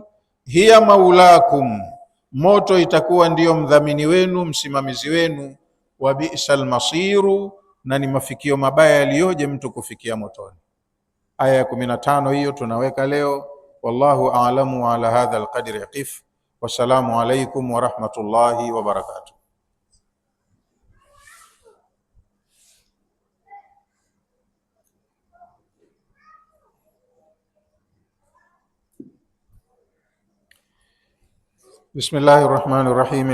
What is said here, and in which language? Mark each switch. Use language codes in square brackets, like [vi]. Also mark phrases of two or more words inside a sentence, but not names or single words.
[ar] هي مولاكم, [sw] moto itakuwa ndiyo mdhamini wenu, msimamizi wenu. [ar] وبئس المصير, [sw] na ni mafikio mabaya yaliyoje mtu kufikia motoni. Aya ya 15 hiyo tunaweka leo. [ar] والله أعلم وعلى هذا القدر نقف. والسلام عليكم ورحمة الله وبركاته. بسم الله الرحمن الرحيم.